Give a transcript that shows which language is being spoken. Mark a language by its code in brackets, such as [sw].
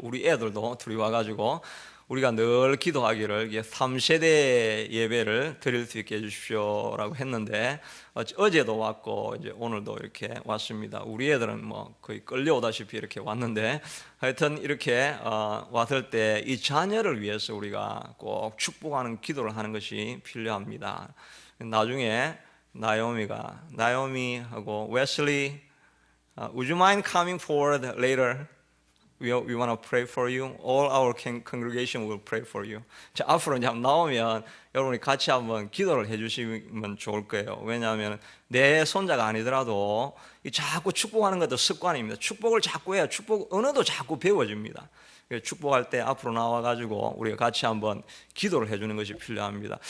[ko] 우리 애들도 둘이 와가지고 우리가 늘 기도하기를 3세대 예배를 드릴 수 있게 해주십시오라고 했는데 어제도 왔고 이제 오늘도 이렇게 왔습니다. 우리 애들은 뭐 거의 끌려오다시피 이렇게 왔는데 하여튼 이렇게 왔을 때 이 자녀를 위해서 우리가 꼭 축복하는 기도를 하는 것이 필요합니다. [en] 나중에 나오미하고 웨슬리, would you mind coming forward later? we want to pray for you. All our congregation will pray for you. [ko] 자, 앞으로 이제 한번 나오면 여러분이 같이 한번 기도를 해주시면 좋을 거예요. 왜냐하면 내 손자가 아니더라도 자꾸 축복하는 것도 습관입니다. 축복을 자꾸 해야 축복 언어도 자꾸 배워집니다. 축복할 때 앞으로 나와가지고 우리가 같이 한번 기도를 해주는 것이 필요합니다.